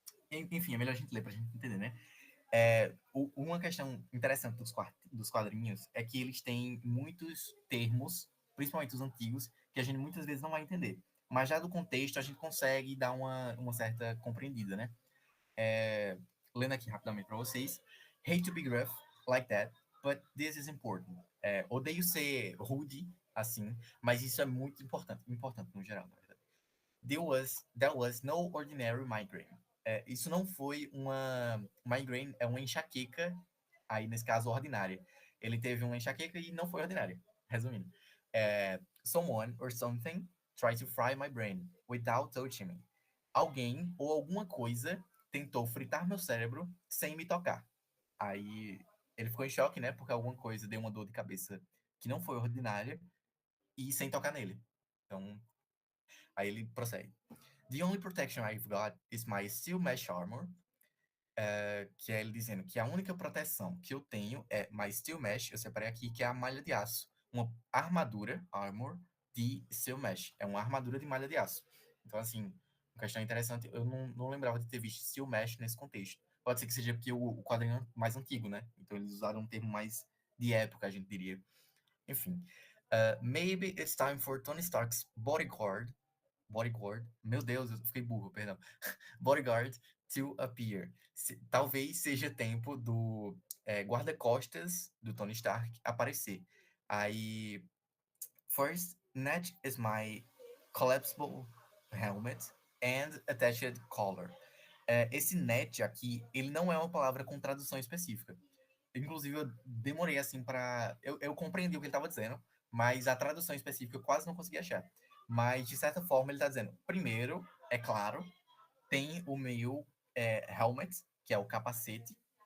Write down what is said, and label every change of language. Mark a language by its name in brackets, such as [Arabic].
[Portuguese] Enfim, é melhor a gente ler pra gente entender, né? Uma questão interessante dos quadrinhos é que eles têm muitos termos, principalmente os antigos, que a gente muitas vezes não vai entender. Mas já do contexto a gente consegue dar uma certa compreendida, né? Lendo aqui rapidamente para vocês. [English] Hate to be gruff like that, but this is important. [Portuguese] Odeio ser rude assim, mas isso é muito importante no geral, na verdade. [English] There was no ordinary migraine. [Portuguese] Isso não foi uma migraine, é uma enxaqueca, aí nesse caso ordinária. Ele teve uma enxaqueca e não foi ordinária, resumindo. [English] Someone or something tried to fry my brain without touching me. [Portuguese] Alguém ou alguma coisa tentou fritar meu cérebro sem me tocar. Aí ele ficou em choque, né? Porque alguma coisa deu uma dor de cabeça que não foi ordinária e sem tocar nele. Então, aí ele prossegue. [English] The only protection I've got is my steel mesh armor. [Portuguese] Que é ele dizendo que a única proteção que eu tenho é [English] my steel mesh, [Portuguese] eu separei aqui, que é a malha de aço. Uma armadura, armor, de steel mesh. É uma armadura de malha de aço. Então, assim, uma questão interessante, eu não lembrava de ter visto steel mesh nesse contexto. Pode ser que seja porque o quadrinho é mais antigo, né? Então eles usaram um termo mais de época, a gente diria. Enfim. [English] Maybe it's time for Tony Stark's bodyguard, [Portuguese] meu Deus, eu fiquei burro, perdão. [English] Bodyguard to appear. [Portuguese] Talvez seja tempo do guarda-costas do Tony Stark aparecer. Aí, [English] first, net is my collapsible helmet and attached collar. [Portuguese] Esse net aqui, ele não é uma palavra com tradução específica. Inclusive, eu demorei assim para. Eu compreendi o que ele estava dizendo, mas a tradução específica eu quase não consegui achar. Mas, de certa forma, ele está dizendo: primeiro, é claro, tem o meu helmet, que é o capacete.